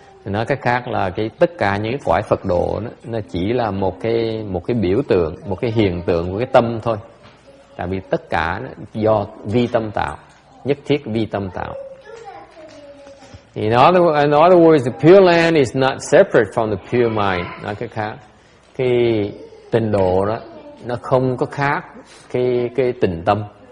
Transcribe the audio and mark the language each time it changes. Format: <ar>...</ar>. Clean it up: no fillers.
<vi>Thì nói cách khác là tất cả những cái cõi Phật độ nó chỉ là một cái biểu tượng, một cái hiện tượng của cái tâm thôi. Tại vì tất cả do vi tâm tạo, nhất thiết vi tâm tạo.</vi> <en>In other words, the Pure Land is not separate from the pure mind.</en> <vi>Nói cách khác, cái tịnh độ đó nó không có khác cái tịnh tâm.</vi>